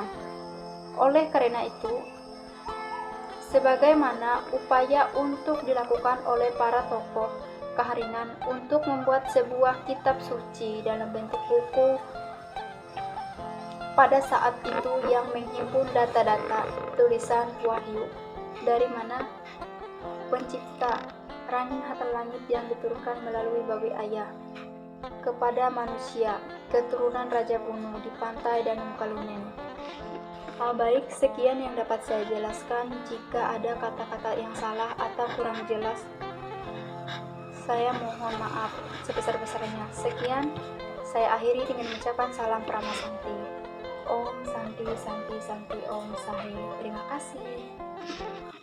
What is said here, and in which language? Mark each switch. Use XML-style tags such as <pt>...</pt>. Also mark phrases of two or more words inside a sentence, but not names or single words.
<id>Oleh karena itu, sebagaimana upaya untuk dilakukan oleh para tokoh keharingan untuk membuat sebuah kitab suci dalam bentuk buku pada saat itu yang menghimpun data-data tulisan wahyu dari mana pencipta Rangin Hatta Langit yang diturunkan melalui babi ayah kepada manusia keturunan Raja Kuno di pantai Danau Kalunen. Baik, sekian yang dapat saya jelaskan. Jika ada kata-kata yang salah atau kurang jelas, saya mohon maaf sebesar-besarnya. Sekian, saya akhiri dengan mengucapkan salam Prama Santi.</id> <sa>Om Santi Santi Santi Om Sahe.</sa> <id>Terima kasih.</id>